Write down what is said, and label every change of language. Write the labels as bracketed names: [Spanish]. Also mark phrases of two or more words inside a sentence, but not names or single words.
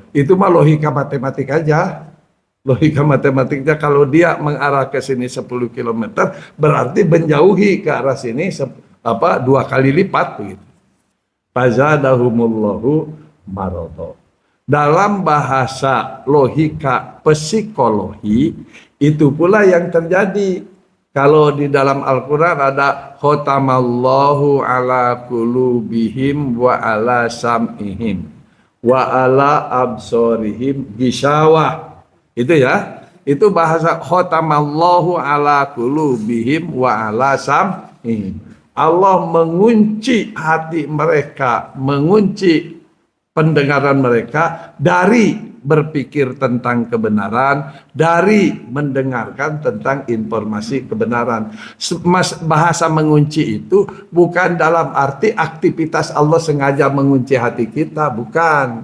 [Indonesian] Itu mah logika matematik aja. Logika matematiknya kalau dia mengarah ke sini 10 km, berarti menjauhi ke arah sini 2 kali lipat begitu. [Arabic] فزادهم الله مرضا. [Indonesian] Dalam bahasa logika psikologi, itu pula yang terjadi. [Arabic] Kalau di dalam Al-Quran ada ختم الله على قلوبهم وعلى سمعهم وعلى أبصارهم غشاوة. Itu ya, itu bahasa ختم الله على قلوبهم وعلى سمعهم. [Indonesian] Allah mengunci hati mereka, mengunci pendengaran mereka dari berpikir tentang kebenaran, dari mendengarkan tentang informasi kebenaran. Bahasa mengunci itu bukan dalam arti aktivitas Allah sengaja mengunci hati kita, bukan.